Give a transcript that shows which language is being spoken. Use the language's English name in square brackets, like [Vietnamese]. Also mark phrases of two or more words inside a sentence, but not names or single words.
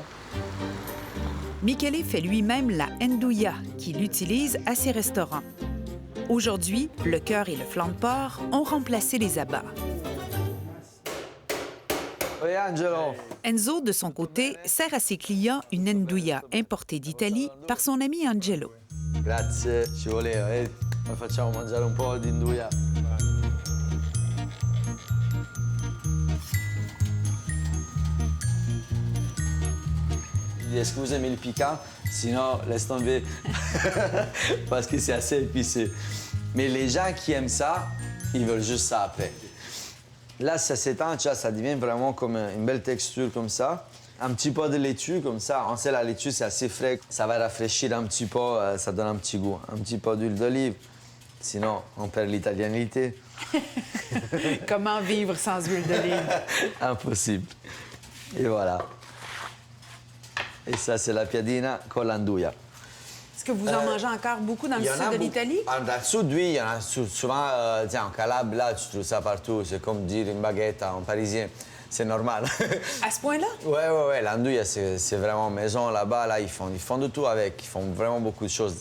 [French] Michele fait lui-même la andouilla, qu'il utilise à ses restaurants. Aujourd'hui, le cœur et le flanc de porc ont remplacé les abats. Oui, Angelo. Enzo, de son côté, sert à ses clients une andouilla importée d'Italie par son ami Angelo. [Italian] Grazie, ci voleva. Noi facciamo mangiare un po' di andouilla. [French] Est-ce que vous aimez le piquant? Sinon, laisse tomber. Parce que c'est assez épicé. Mais les gens qui aiment ça, ils veulent juste ça après. Là, ça s'étend, tu vois, ça devient vraiment comme une belle texture comme ça. Un petit peu de laitue, comme ça. On sait, la laitue, c'est assez frais. Ça va rafraîchir un petit peu, ça donne un petit goût. Un petit peu d'huile d'olive. Sinon, on perd l'italianité. Comment vivre sans huile d'olive? Impossible. Et voilà. Et ça, c'est la [Italian] piadina con l'andouilla. [French] Est-ce que vous en mangez encore beaucoup dans le sud de l'Italie? Dans le sud, oui, il y en a souvent. Tiens, en Calabre, là, tu trouves ça partout. C'est comme dire une baguette en parisien. C'est normal. À ce point-là? Ouais. L'andouille, c'est vraiment maison là-bas. Là, ils font de tout avec. Ils font vraiment beaucoup de choses.